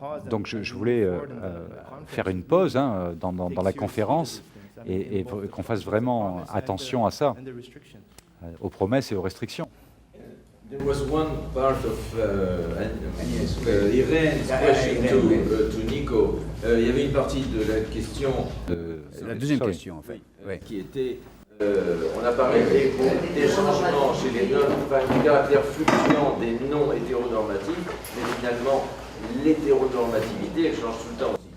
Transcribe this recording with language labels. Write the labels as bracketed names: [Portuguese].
[French] Donc je voulais faire une pause dans la conférence et qu'on fasse vraiment attention à ça, aux promesses et aux restrictions. [English] There was one part of Irene's question to Nico. [French] Il y avait une partie de la question. La deuxième question, en fait. Qui était. On a parlé des changements chez les du caractère fluctuant des non hétéronormatifs, mais finalement, l'hétéronormativité, elle change tout le temps aussi.